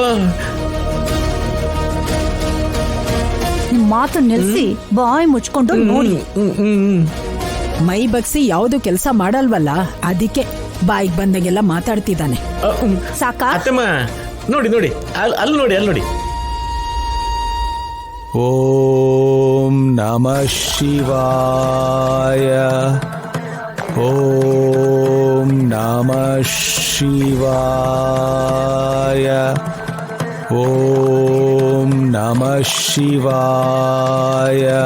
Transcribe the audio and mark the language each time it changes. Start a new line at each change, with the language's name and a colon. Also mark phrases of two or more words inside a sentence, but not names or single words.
Kannada: ನಿಮ್ ಮಾತು ನಿಲ್ಸಿ ಬಾಯಿ ಮುಚ್ಕೊಂಡು ನೋಡಿ. ಮೈ ಬಗ್ಸಿ ಯಾವ್ದು ಕೆಲಸ ಮಾಡಲ್ವಲ್ಲ, ಅದಕ್ಕೆ ಬಾಯಿಗೆ ಬಂದಾಗೆಲ್ಲ ಮಾತಾಡ್ತಿದ್ದಾನೆ. ಸಾಕಾ? ಅತ್ತಮ್ಮ ನೋಡಿ ನೋಡಿ, ಅಲ್ಲಿ ನೋಡಿ, ಅಲ್ಲಿ ನೋಡಿ.
Sanskrit: ಓಂ ನಮಃ ಶಿವಾಯ. ಓಂ ನಮಃ ಶಿವಾಯ. ಓಂ ನಮಃ ಶಿವಾಯ.